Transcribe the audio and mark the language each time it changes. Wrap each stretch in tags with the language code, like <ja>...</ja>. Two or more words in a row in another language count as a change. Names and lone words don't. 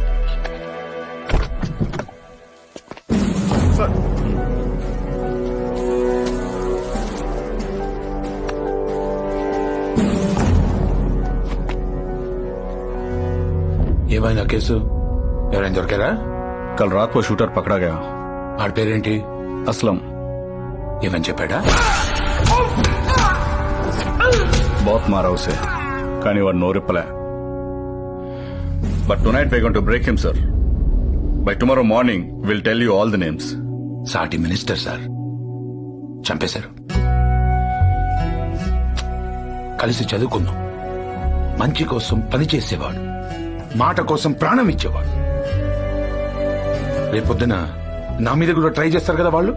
<te>ఏమైనా కేసు? ఎవరైనా దొరికారా?</te> <hi>कल रात को शूटर पकड़ा गया.</hi> <te>ఆడి పేరేంటి? असलम. ఏమని చెప్పాడా?</te> <hi>बहुत मारा उसे,</hi> <te>కానీ వాడు</te> <en>no reply. But tonight we're going to break him, sir. By tomorrow morning, we'll tell you all the names.</en> <te>సాటి మినిస్టర్ సార్ చంపేశారు. కలిసి చదువుకుందాం. మంచి కోసం పని చేసేవాడు, మాట కోసం ప్రాణం ఇచ్చేవాడు. రేపొద్దున నా మీద కూడా ట్రై చేస్తారు కదా వాళ్ళు.</te>